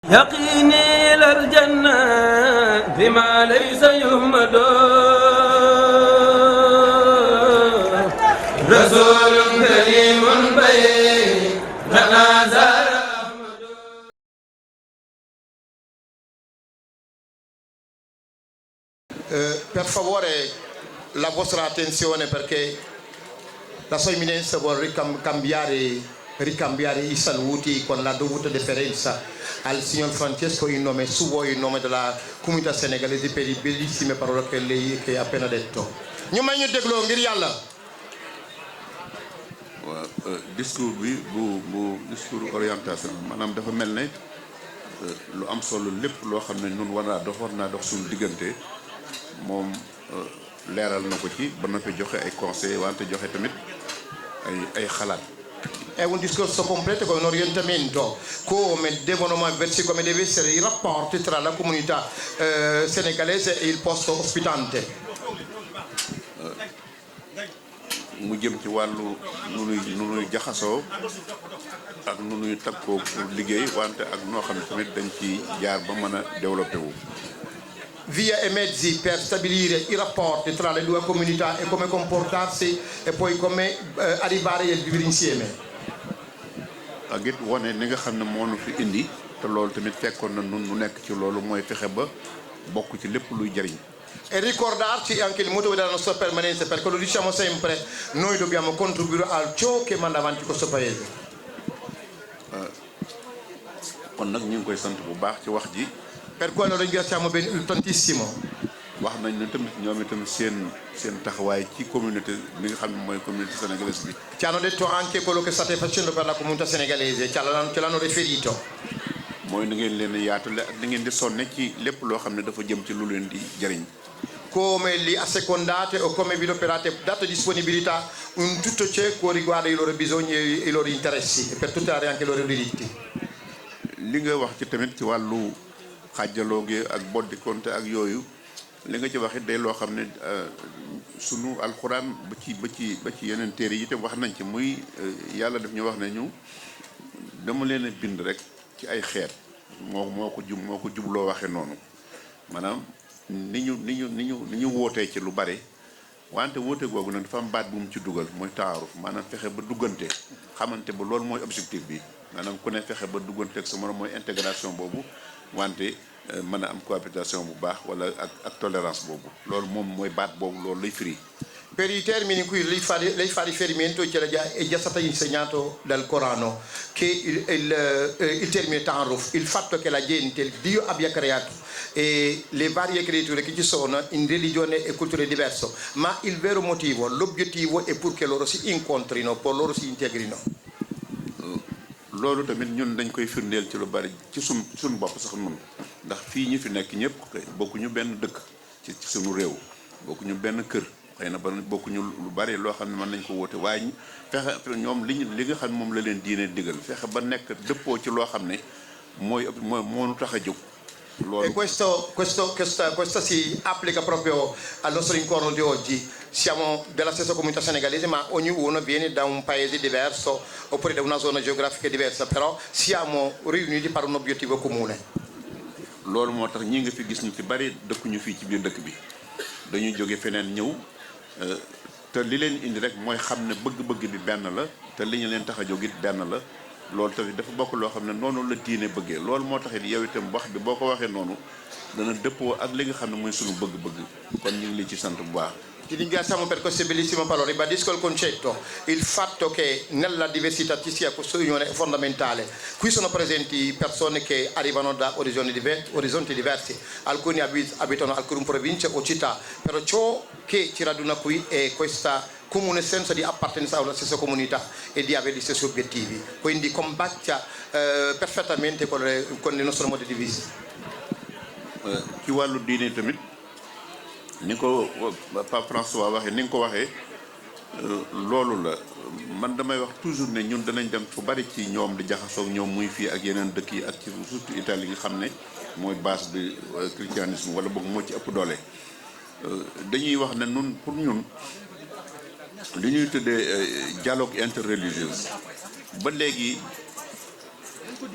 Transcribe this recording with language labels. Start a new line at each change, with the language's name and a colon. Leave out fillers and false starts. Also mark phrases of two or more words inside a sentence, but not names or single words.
Italian: يقيني إلى الجنة بما ليس يهمد رسول كريم بين تنازل. Per favore la vostra attenzione perché la sua eminenza vuole ricambiare i saluti con la dovuta deferenza al signor Francesco in nome suo e in nome della comunità senegalese per le bellissime parole che lei ha appena detto.
Wolof: ñu may ñu dégloo ngir yàlla. waaw discours bi bu
French: discours orientation
Wolof: maanaam dafa mel ne lu am solo lépp loo xam ne ñun war naa dox suñu diggante moom leeral na ko ci ba noppi joxe ay conseils wante joxe tamit ay xalaat.
Italian: È un discorso completo con un orientamento come devono muoversi, come deve essere i rapporti tra la comunità senegalese e il posto ospitante.
Wolof: mu jëm ci wàllu nu nuy jaxasoo ak nu nuy takkoo pour liggéey wante ak noo xam ne tamit dañ ci jaar ba mën a développé wu.
Italian: Via e mezzi per stabilire i rapporti tra le due comunità e come comportarsi e poi come arrivare a vivere insieme.
Wolof: ak it wane ni nga xam ne moo nu fi indi te loolu tamit fekkoon na nun nu nekk ci loolu mooy fexe ba bokk ci lépp luy jariñ.
Italian: E ricordarci anche il motivo della nostra permanenza, perché lo diciamo sempre, noi dobbiamo contribuire a ciò che manda avanti questo paese.
Wolof: kon nag ñu ngi koy sant bu baax ci wax ji.
Italian: Per quello ringraziamo tantissimo.
Wolof: wax nañ ne tamit ñoom itam seen taxawaay ci communauté bi nga xam ne mooy
French: communauté sénégalaise
Wolof: bi.
Italian: Ci hanno detto anche quello che state facendo per la comunità senegalese, ce l'hanno riferito.
Wolof: mooy ni ngeen leen di yaatale ak ni ngeen di sonne ci lépp loo xam ne dafa jëm ci lu leen di jariñ.
Italian: Come li assecondate o come vi operate, date disponibilità in tutto ciò che riguarda i loro bisogni e i loro interessi e per tutelare anche i loro diritti.
Wolof: li nga wax ci tamit ci wàllu xàjjaloo gi ak boddi konte ak yooyu li nga ci wax it day loo xam ne sunu alxuraan ba ci yeneen téere yi itam wax nañ ci muy yàlla daf ñu wax ne ñu dama leen a bind rek ci ay xeet moo ko jubloo waxe noonu maanaam ni ñu wootee ci lu bare wante woote googu nag dafa am baat bu mu ci dugal mooy taaruf maanaam fexe ba duggante xamante ba loolu mooy objectif bi maanaam ku ne fexe ba duggante ak sa morom mooy intégration boobu wante mën a am cohabitation bu baax wala ak tolérance boobu loolu moom mooy baat boobu loolu lay firi.
Italian: Per i termini in cui lei fa riferimento è già stato insegnato dal Corano che il termine Ta'aruf, il fatto che la gente, Dio abbia creato e le varie creature che ci sono in religione e culture diverse, ma il vero motivo, l'obiettivo è pur che loro si incontrino, poi loro si integrino.
Wolof: loolu tamit ñun dañ koy firndeel ci lu bari ci suñ bopp sax nun ndax fii ñu fi nekk ñëpp bokkuñu benn dëkk ci suñu réew bokkuñu benn kër xëy na ba bokkuñu lu bari loo xam ne mën nañ ko woote waaye fexe ñoom li nga xam ne moom la leen diine digal fexe ba nekk dëppoo ci loo xam ne moo nu tax a jóg.
Italian: E questo si applica proprio al nostro incontro di oggi. Siamo della stessa comunità senegalese, ma ognuno viene da un paese diverso oppure da una zona geografica diversa, però siamo riuniti per un obiettivo comune.
Wolof: loolu moo tax ñi nga fi gis ñu ci bari dëkkuñu fii ci biir dëkk bi dañuy jóge feneen ñëw te li leen indi rek mooy xam ne bëgg-bëgg bi benn la te li ñu leen tax a jóg it benn la loolu tamit dafa bokk loo xam ne noonu la diine bëggee loolu moo tax it yow itam wax bi boo ko waxee noonu dana dëppoo ak li nga xam ne mooy sunu bëgg-bëgg kon ñu ngi li ci sant bu baax.
Italian: Ti ringraziamo per queste bellissime parole. Ribadisco il concetto, il fatto che nella diversità ci sia questa unione è fondamentale. Qui sono presenti persone che arrivano da orizzonti diversi, alcuni abitano alcune province o città, però ciò che ci raduna qui è questa comune senso di appartenenza alla stessa comunità e di avere gli stessi obiettivi, quindi combacia perfettamente con il nostro modo di vista.
Wolof: ci wàllu diine tamit ni ko Pape François waxee ni nga ko waxee loolu la man damay wax toujours ne ñun danañ dem fu bari ci ñoom di jaxasoo ak ñoom muy fii ak yeneen dëkk yi ak ci surtout Italie yi nga xam ne mooy base bi christianisme wala boog moo ci ëpp doole dañuy wax ne nun pour ñun li ñuy tuddee
French: dialogue interreligieux
Wolof: ba léegi